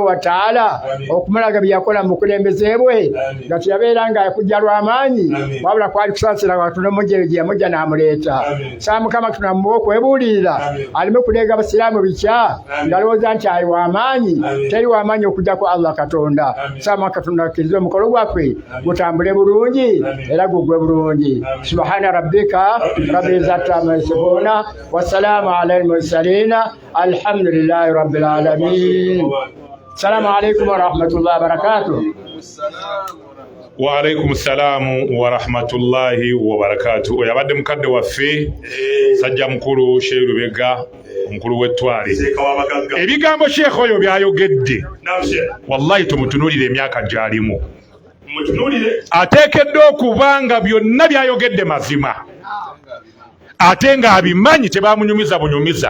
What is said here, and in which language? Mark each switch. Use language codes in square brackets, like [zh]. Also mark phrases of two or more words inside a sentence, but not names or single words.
[ar] وتعالى [lg] okumulaga bye yakola mu bukulembeze bwe nga teyabeera nga yakujja lw'amaanyi wabula kwali kusaasira Katonda omujja gye yamujja n'amuleeta saa Mukama tunamuwa okwebuulirira aleme kuleega abasiraamu bikya ngalowooza nti ali w'amaanyi teri w'amaanyi okujja ku Allah Katonda saa Katonda akkirize omukolo gwaffe gutambule bulungi era gugwe bulungi [ar] سبحان ربك رب العزة عما يصفون وسلام على المرسلين الحمد لله رب العالمين. السلام عليكم ورحمة الله وبركاته. وعليكم السلام ورحمة الله وبركاته. [lg] Oyabadde mukadde waffe sajja mukulu Sheikh Lubega omukulu w'ettwale ebigambo Sheikh oyo byayogedde wallahi tumutunulire emyaka gy'alimu ateekeddwa okuba nga byonna byayogedde mazima ate nga abimanyi tebamunyumiza bunyumiza.